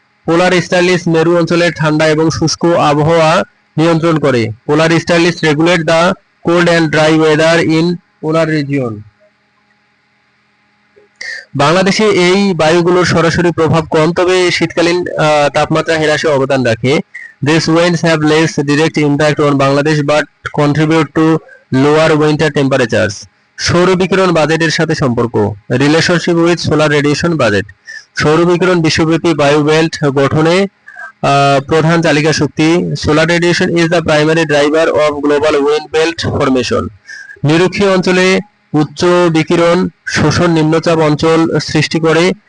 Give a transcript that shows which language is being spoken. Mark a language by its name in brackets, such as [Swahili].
[Bangla] পোলার stylish মেরু অঞ্চলের ঠান্ডা এবং শুষ্ক আবহাওয়া নিয়ন্ত্রণ করে। [English] Polar easterlies regulate the cold and dry weather in polar region. [Bangla] বাংলাদেশে এই বায়ুগুলোর সরাসরি প্রভাব কম, তবে শীতকালীন তাপমাত্রা হ্রাসে অবদান রাখে। [English] These winds have less direct impact on Bangladesh but contribute to lower winter temperatures. [Bangla] সৌর বিকিরণ বাজেটের সাথে সম্পর্ক। [English] Relationship with solar radiation budget. [Bangla] সৌর বিকিরণ বিশ্বব্যাপী বায়ু বেল্ট গঠনে প্রধান চালিকা শক্তি। [English] Solar radiation is the primary driver of global wind belt formation. [Bangla] নিরক্ষীয় অঞ্চলে উচ্চ বিকিরণ শোষণ নিম্নচাপ অঞ্চল সৃষ্টি করে।